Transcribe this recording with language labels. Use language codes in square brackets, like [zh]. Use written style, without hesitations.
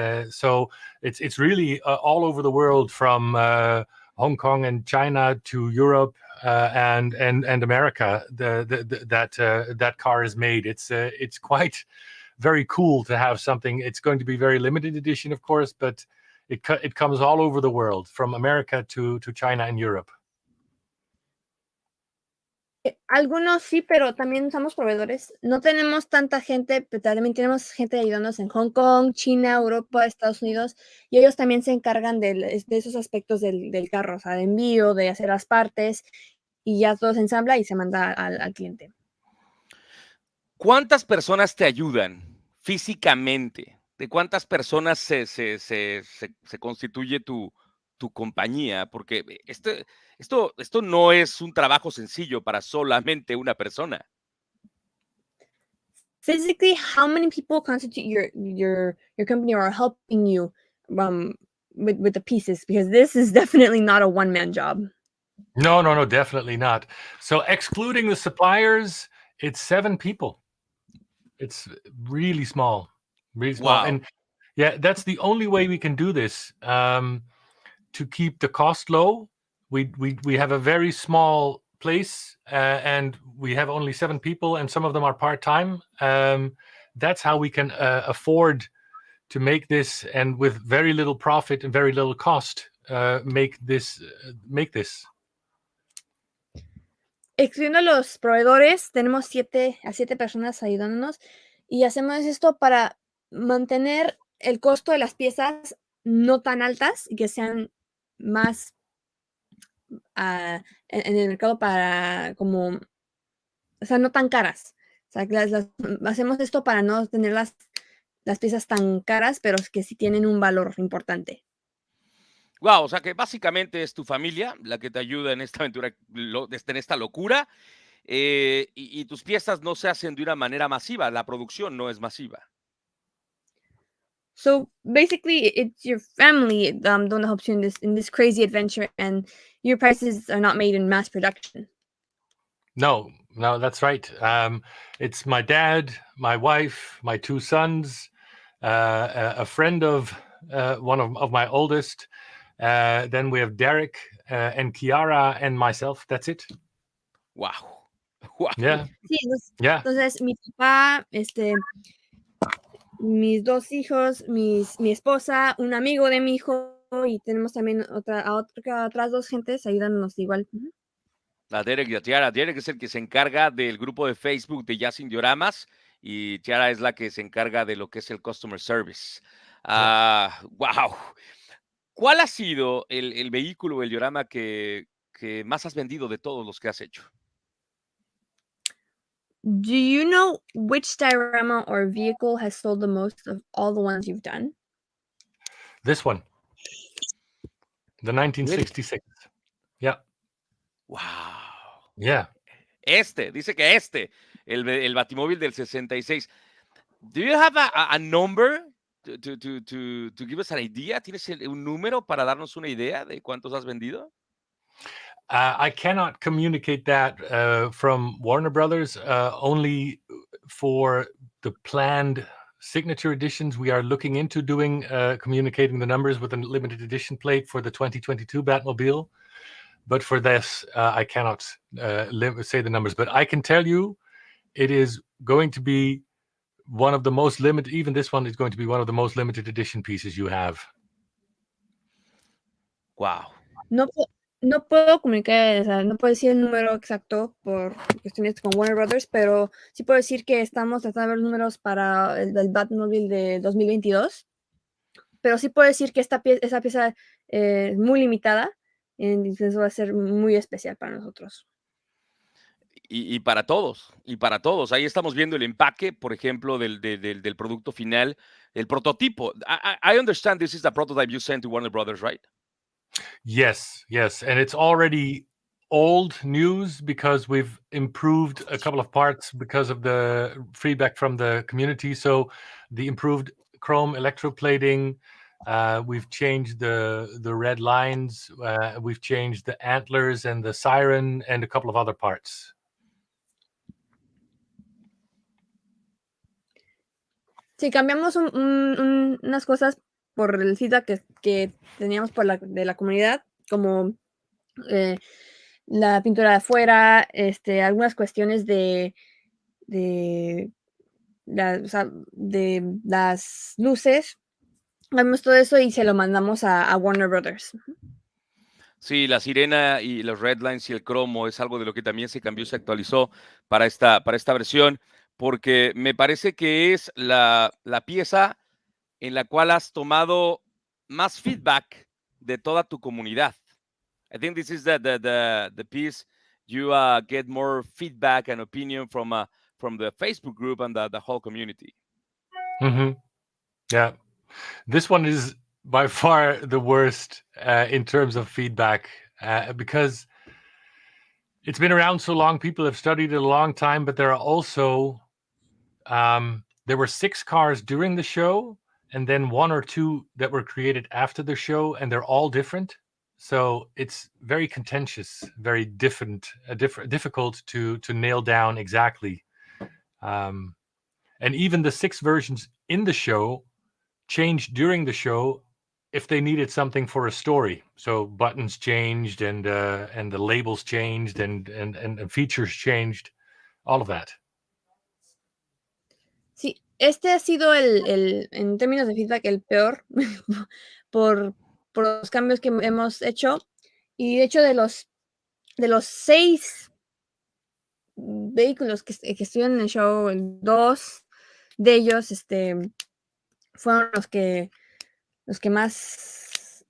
[en] So it's really all over the world, from Hong Kong and China to Europe and America. That car is made. It's quite very cool to have something. It's going to be very limited edition, of course, but it comes all over the world, from America to China and Europe. [es] Algunos sí, pero también usamos proveedores. No tenemos tanta gente, pero también tenemos gente ayudándonos en Hong Kong, China, Europa, Estados Unidos, y ellos también se encargan de esos aspectos del carro, o sea, de envío, de hacer las partes, y ya todo se ensambla y se manda al cliente. ¿Cuántas personas te ayudan físicamente? ¿De cuántas personas se constituye tu compañía? Porque esto no es un trabajo sencillo para solamente una persona. [en] Physically, how many people constitute your company or are helping you with the pieces? Because this is definitely not a one-man job. No, definitely not. So excluding the suppliers, it's 7 people. It's really small, really small. Wow. And yeah, that's the only way we can do this. To keep the cost low, we have a very small place, and we have only 7 people, and some of them are part-time. That's how we can afford to make this, and with very little profit and very little cost, make this. [es] Excluyendo a los proveedores, tenemos 7 personas ayudándonos, y hacemos esto para mantener el costo de las piezas no tan altas y que sean más en el mercado para como, o sea, no tan caras. O sea, hacemos esto para no tener las piezas tan caras, pero que sí tienen un valor importante. Wow, o sea que básicamente es tu familia la que te ayuda en esta aventura, en esta locura, y tus piezas no se hacen de una manera masiva, la producción no es masiva. [en] So basically, it's your family the one that helps you in this crazy adventure, and your prices are not made in mass production. No, that's right. It's my dad, my wife, my 2 sons, a friend of one of my oldest. Then we have Derek and Kiara and myself. That's it. Wow. Wow. Yeah. [es] Sí, [en] Yeah. [es] Entonces mi papá, mis 2 hijos, mi esposa, un amigo de mi hijo, y tenemos también otras 2 gentes ayudándonos igual. A Derek y a Tiara. Derek es el que se encarga del grupo de Facebook de Jazzinc Dioramas, y Tiara es la que se encarga de lo que es el [en] customer service. [es] Wow. ¿Cuál ha sido el vehículo, el diorama que más has vendido de todos los que has hecho? [en] Do you know which diorama or vehicle has sold the most of all the ones you've done? This one. The 1966. Yeah. Wow. Yeah. [es] Dice que el Batimóvil del 66. [en] Do you have a number to give us an idea? [es] ¿Tienes un número para darnos una idea de cuántos has vendido? [en] I cannot communicate that from Warner Brothers. Only for the planned signature editions, we are looking into doing communicating the numbers with a limited edition plate for the 2022 Batmobile. But for this, I cannot say the numbers. But I can tell you, it is going to be one of the most limited. Even this one is going to be one of the most limited edition pieces you have. Wow. [es] No puedo comunicar, o sea, no puedo decir el número exacto por cuestiones con Warner Brothers, pero sí puedo decir que estamos tratando de ver números para el Batmobile de 2022. Pero sí puedo decir que esa pieza es muy limitada, entonces va a ser muy especial para nosotros. y para todos, y para todos. Ahí estamos viendo el empaque, por ejemplo, del producto final, el prototipo. [en] I understand this is the prototype you sent to Warner Brothers, right? Yes, and it's already old news because we've improved a couple of parts because of the feedback from the community. So the improved chrome electroplating, we've changed the red lines, we've changed the antlers and the siren and a couple of other parts. [es] Sí, cambiamos unas cosas por el feedback que teníamos de la comunidad, como la pintura de afuera, algunas cuestiones de o sea, de las luces. Cambiamos todo eso y se lo mandamos a Warner Brothers. Sí, la sirena y los red lines y el cromo es algo de lo que también se cambió, se actualizó para esta versión, porque me parece que es la pieza en la cual has tomado más feedback de toda tu comunidad. [en] I think this is the piece you get more feedback and opinion from the Facebook group and the whole community. Mm-hmm. Yeah, this one is by far the worst in terms of feedback because it's been around so long. People have studied it a long time, but there are also there were 6 cars during the show, and then 1 or 2 that were created after the show, and they're all different. So it's very contentious, very difficult to nail down exactly. And even the 6 versions in the show changed during the show if they needed something for a story. So buttons changed and the labels changed and features changed, all of that. [es] Sí, ha sido en términos de feedback, el peor por los cambios que hemos hecho. Y de hecho, de los 6 vehículos que estuvieron en el show, 2 de ellos fueron los que más